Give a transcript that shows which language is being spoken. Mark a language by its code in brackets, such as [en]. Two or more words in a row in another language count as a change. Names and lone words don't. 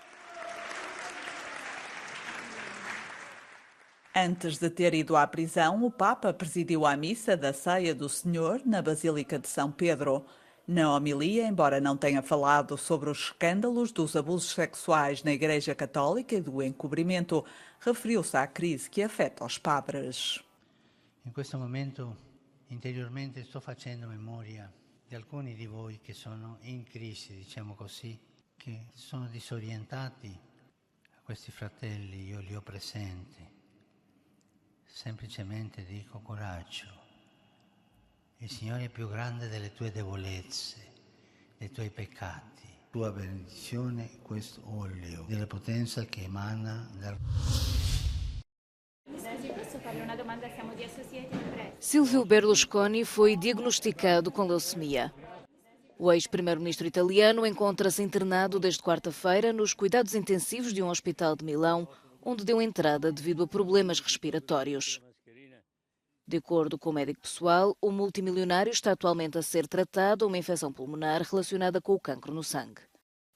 [pt] Antes de ter ido à prisão, o Papa presidiu a missa da Ceia do Senhor na Basílica de São Pedro. Na homilia, embora não tenha falado sobre os escândalos dos abusos sexuais na Igreja Católica e do encobrimento, referiu-se à crise que afeta os padres. [it] In questo momento interiormente sto facendo memoria di alcuni di voi che sono in crisi, diciamo così, che sono disorientati. A questi fratelli io li ho presenti. Semplicemente dico coraggio. Il Signore è più grande delle tue debolezze, dei tuoi peccati. Tua benedizione, questo olio, della potenza che emana dal... [pt] Silvio Berlusconi foi diagnosticado com leucemia. O ex-primeiro-ministro italiano encontra-se internado desde quarta-feira nos cuidados intensivos de um hospital de Milão, onde deu entrada devido a problemas respiratórios. De acordo com o médico pessoal, o multimilionário está atualmente a ser tratado de uma infecção pulmonar relacionada com o cancro no sangue.